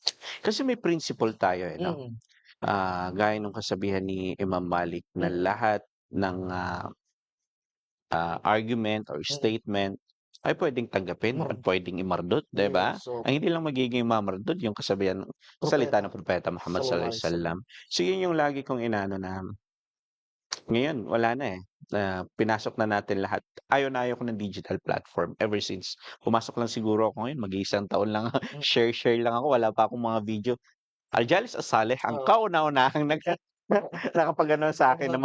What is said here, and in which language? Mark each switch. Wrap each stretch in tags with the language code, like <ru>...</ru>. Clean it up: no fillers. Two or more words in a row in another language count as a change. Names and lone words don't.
<tl>Kasi may principle tayo, eh, 'no? Mm, Gaya nung kasabihan ni Imam Malik na mm, lahat ng,</tl> <en>argument or mm.</en> <tl>statement ay puwedeng tanggapin at Mar puwedeng imardot, 'di ba?</tl> <en>yes, so</en> <tl>Ang hindi lang magiging mamardot yung kasabihan ng salita propeta ng Propeta Muhammad</tl> <ar>sallallahu sallallahu alaihi alaihi wasallam. wasallam.</ar> <tl>So, yun yung lagi kong inaano na ngayon wala na, eh, pinasok na natin lahat. Ayaw na ayaw ko ng</tl> <en>digital platform ever since</en> <tl>pumasok lang siguro ako ngayon mag-iisang taon lang, Mm, share-share lang ako, wala pa akong mga video. Aljalis Asaleh ang oo. kauna-unahang nakapag-ano sa'kin na</tl>